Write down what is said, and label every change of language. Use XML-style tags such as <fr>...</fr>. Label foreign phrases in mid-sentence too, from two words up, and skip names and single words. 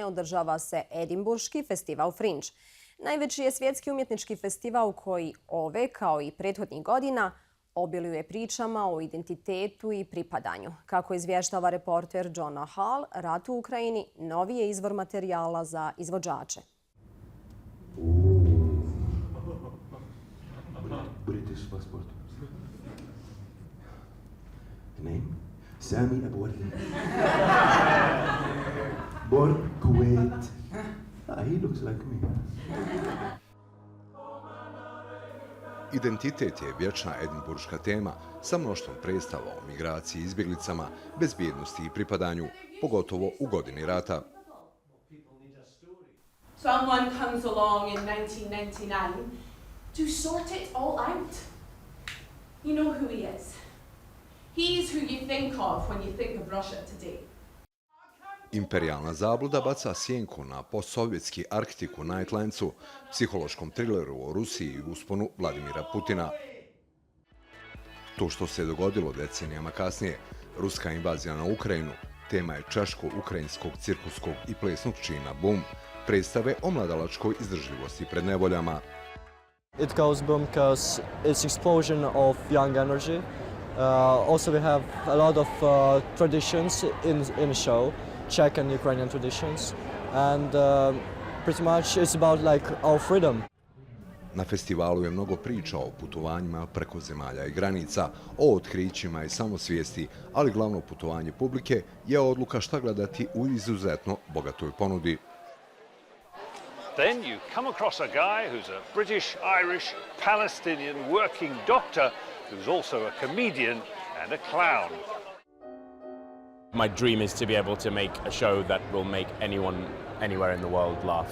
<sr>održava se Edinburški festival Fringe. Najveći je svjetski umjetnički festival koji ove, kao i prethodnih godina, obiluje pričama o identitetu i pripadanju. Kako izvještava reporter Johna Hall, rat u Ukrajini novi je izvor materijala za izvođače.</sr> <en>British passport. Name? Shireen Abu Akleh. Born Kuwait. He looks like me.</en> <sr>Identitet je vječna edinburška tema sa mnoštvom predstava o migraciji i izbjeglicama, bezbjednosti i pripadanju, pogotovo u godini rata.</sr> <en>Someone comes along in 1999 to sort it all out. You know who he is. He's who you think of when you think of Russia today.</en> <sr>Imperijalna zabluda baca sjenku na postsovjetski Arktik u Nightlandsu, psihološkom trileru o Rusiji i usponu Vladimira Putina. To što se dogodilo decenijama kasnije, ruska invazija na Ukrajinu, tema je češko-ukrajinskog cirkuskog i plesnog čina Boom, predstave o mladalačkoj izdržljivosti pred nevoljama.</sr> <en>It goes boom because it's explosion of young energy. Also we have a lot of traditions in the show, Czech and Ukrainian traditions, and pretty much it's about like our freedom.</en> <sr>Na festivalu je mnogo priča o putovanjima preko zemalja i granica, o otkrićima i samosvijesti, ali glavno putovanje publike je odluka šta gledati u izuzetno bogatoj ponudi.</sr> <en>Then you come across a guy who's a British, Irish, Palestinian working doctor who's also a comedian and a clown. My dream is to be able to make a show that will make anyone anywhere in the world laugh.</en>